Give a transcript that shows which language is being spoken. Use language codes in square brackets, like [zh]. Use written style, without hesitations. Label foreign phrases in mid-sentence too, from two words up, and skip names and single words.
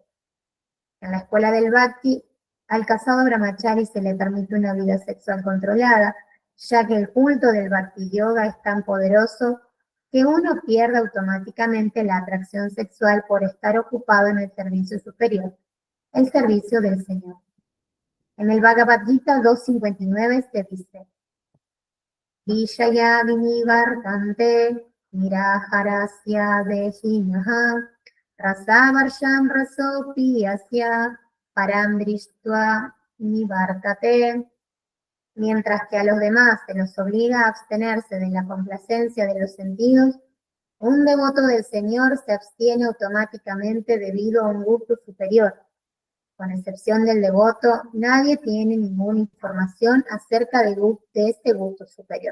[es] En la escuela del bhakti, al casado brahmachari se le permite una vida sexual controlada, ya que el culto del bhakti yoga es tan poderoso que uno pierde automáticamente la atracción sexual por estar ocupado en el servicio superior, el servicio del Señor. En el Bhagavad Gita 2.59 se dice: [sa] विषया विनिवर्तन्ते निराहारस्य देहिनः रसवर्षं रसोपि अस्य परं दृष्ट्वा निवर्तते. [es] Mientras que a los demás se los obliga a abstenerse de la complacencia de los sentidos, un devoto del Señor se abstiene automáticamente debido a un gusto superior. Con excepción del devoto, nadie tiene ninguna información acerca de este gusto superior.